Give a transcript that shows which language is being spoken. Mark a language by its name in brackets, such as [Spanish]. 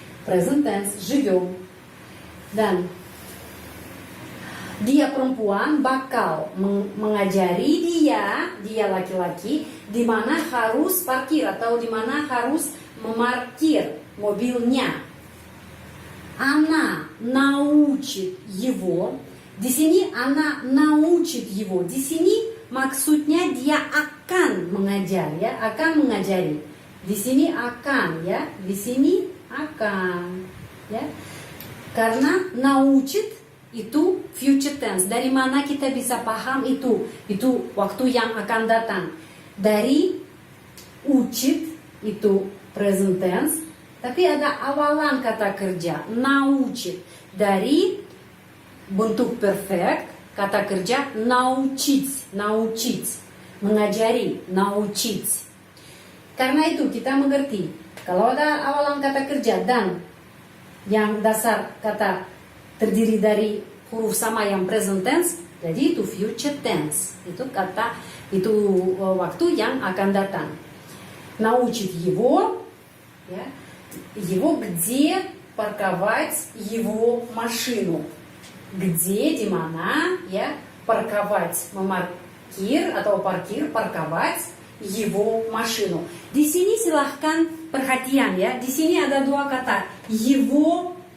[Indonesian] present tense, живем. Dan dia perempuan bakal mengajari dia laki-laki di mana harus parkir atau di mana harus memarkir mobilnya. [Russian] Она научит его. [Indonesian] Di sini [Russian] она научит его. [Indonesian] Di sini maksudnya dia akan mengajar ya, akan mengajari. Di sini akan ya, di sini akan ya. Karena научит itu future tense. Dari mana kita bisa paham itu? Itu waktu yang akan datang. Dari учит itu present tense. Tapi ada awalan kata kerja, научит. Dari bentuk perfect, kata kerja научить, mengajari, научить. Karena itu kita mengerti, kalau ada awalan kata kerja dan yang dasar kata terdiri dari huruf sama yang present tense, jadi itu future tense. Itu kata, itu waktu yang akan datang. [Russian] Научит его, ya. Его где парковать его машину. [Indonesian] Где, di mana, ya, парковать, memarkir atau parkir, [Russian] парковать его машину. [Indonesian] Di sini silahkan perhatian ya. Di sini ada dua kata, его.